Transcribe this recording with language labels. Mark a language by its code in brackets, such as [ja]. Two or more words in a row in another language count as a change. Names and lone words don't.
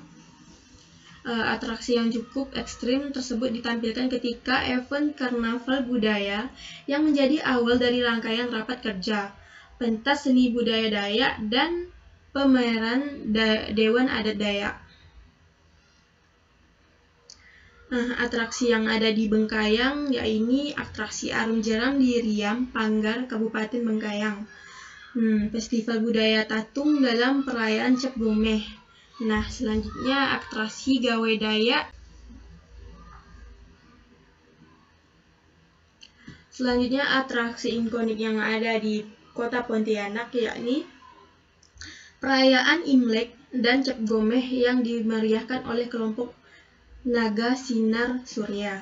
[id] Atraksi yang cukup ekstrim tersebut ditampilkan ketika event karnaval budaya yang menjadi awal dari rangkaian rapat kerja, pentas seni budaya Dayak, dan pameran Dewan Adat Dayak. Nah, atraksi yang ada di Bengkayang yaitu atraksi Arum Jeram di Riam, Panggar, Kabupaten Bengkayang. Festival budaya Tatung dalam perayaan Cap Gomeh. Nah, selanjutnya atraksi Gawe Dayak. Selanjutnya atraksi ikonik yang ada di Kota Pontianak yakni perayaan Imlek dan Cap Gomeh yang dimeriahkan oleh kelompok Naga Sinar Surya.